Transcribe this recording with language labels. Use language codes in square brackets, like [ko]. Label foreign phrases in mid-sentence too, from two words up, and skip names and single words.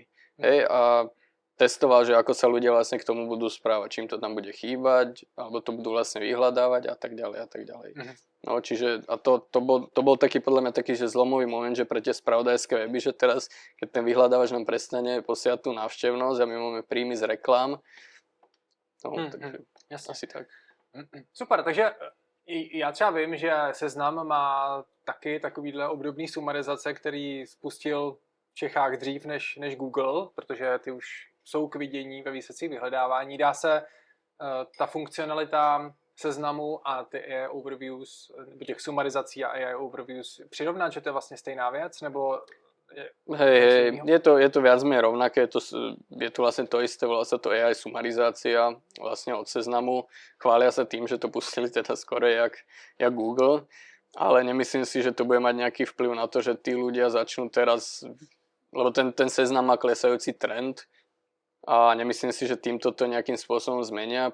[sk] Hej, a testoval, že ako sa ľudia vlastne k tomu budú správať, čím to tam bude chýbať, alebo to budú vlastne vyhľadávať a tak ďalej a tak ďalej. No, čiže a to bol taký podľa mňa taký, že zlomový moment, že pre tie spravodajské weby, že teraz, keď ten vyhľadávač nám prestane posielať tú návštevnosť a my máme príjmy z reklám, takže asi tak. [cs] Super, takže já třeba vím, že Seznam má taky takovýhle obdobný sumarizace, který spustil v Čechách dřív než Google, protože ty už jsou k vidění ve výsledcích vyhledávání. Dá se ta funkcionalita Seznamu a ty AI Overviews, nebo těch sumarizací a AI Overviews přirovnat, že to je vlastně stejná věc, nebo [sk] Hej, je to viac menej rovnaké, je to vlastne to isté, volá sa to AI sumarizácia vlastne od Seznamu. Chvália sa tým, že to pustili teda skoro jak Google, ale nemyslím si, že to bude mať nejaký vplyv na to, že tí ľudia začnú teraz, lebo ten Seznam má klesajúci trend, a nemyslím si, že týmto to nejakým spôsobom zmenia.